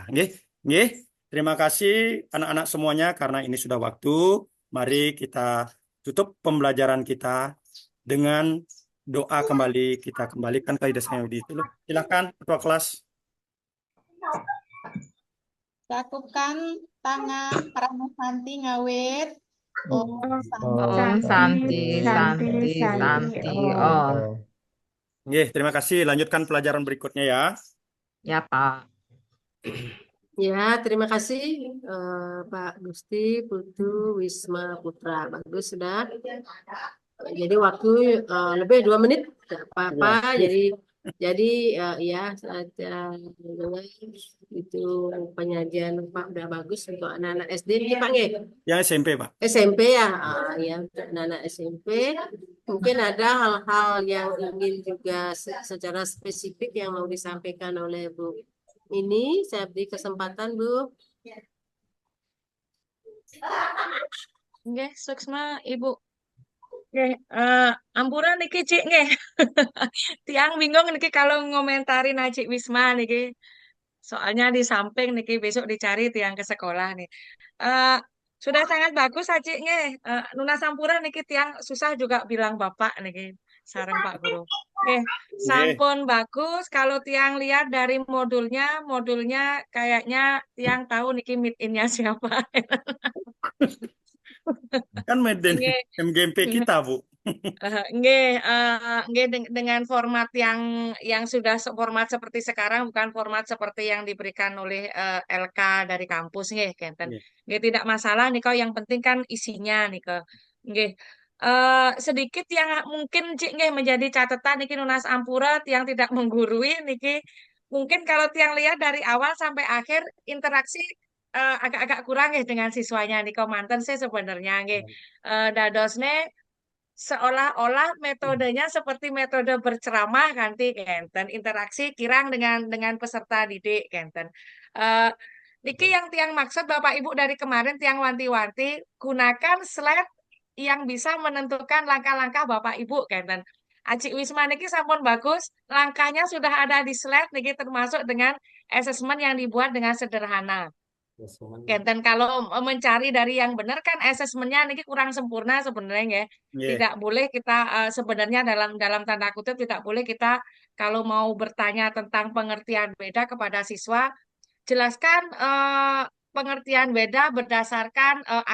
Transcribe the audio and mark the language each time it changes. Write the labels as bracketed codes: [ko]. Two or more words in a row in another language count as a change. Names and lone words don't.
[id] Terima kasih anak-anak semuanya, karena ini sudah waktu. Mari kita tutup pembelajaran kita dengan doa kembali. Kita kembalikan ke Ida Sayang Yudi. Silakan ketua kelas. [ban] Cakupkan tangan Pranosanti ngawit. Om [sa] Om Santi Santi, Santi Santi, Santi. Oh, [ban] Nggih, [id] terima kasih. Lanjutkan pelajaran berikutnya ya. ya Pak. Ya, terima kasih Pak Gusti, Putu, Wisma Putra. Bagus sudah. Jadi waktu lebih 2 menit, tidak apa-apa. Jadi ya saja dengar itu penyajian Pak udah bagus untuk anak-anak SD nih Pak nggih? Yang SMP, Pak. SMP ya, ya untuk anak-anak SMP. Mungkin ada hal-hal yang ingin juga secara spesifik yang mau disampaikan oleh Bu. Ini saya beri kesempatan Bu. [ban] Nggih, suksma Ibu. Nggih, ampura niki Cik nggih. [id] Tiang bingung niki kalau ngomentari Cik Wisma niki. Soalnya di samping niki besok dicari tiang ke sekolah nih. Eh, sudah sangat bagus Cik nggih. [ban] Nuna Sampura niki tiang [id] susah juga bilang Bapak niki. [ban] Sareng Pak Guru. Nggih, sampun bagus. [id] Kalau tiang lihat dari modulnya kayaknya tiang tahu niki meet in-nya siapa. Kan Nggih. MGMP kita, Bu. Dengan format yang sudah format seperti sekarang, bukan format seperti yang diberikan oleh LK dari kampus nggih, Kenten. Nggih. Nggih, tidak masalah nih kau, yang penting kan isinya nih kau. Nggih. Sedikit yang mungkin Cik nggih menjadi catatan niki [ban] Nunas Ampura [id] yang tidak menggurui niki. Mungkin kalau tiang lihat dari awal sampai akhir interaksi agak-agak kurang nggih dengan siswanya nih manten sih sebenarnya nggih. Dadosne seolah-olah metodenya seperti metode berceramah [ban] kanti kenten, [id] interaksi kirang dengan peserta didik kenten. Niki yang tiang maksud Bapak Ibu dari kemarin tiang wanti-wanti, gunakan slide yang bisa menentukan langkah-langkah Bapak Ibu kenten. Acik Wisma niki sampun bagus, langkahnya sudah ada di slide niki, termasuk dengan asesmen yang dibuat dengan sederhana. Kenten, kalau mencari dari yang benar kan asesmennya ini kurang sempurna sebenarnya ya. Nggih. Tidak boleh kita sebenarnya dalam tanda kutip tidak boleh kita kalau mau bertanya tentang pengertian beda kepada siswa, jelaskan pengertian beda berdasarkan akar katanya.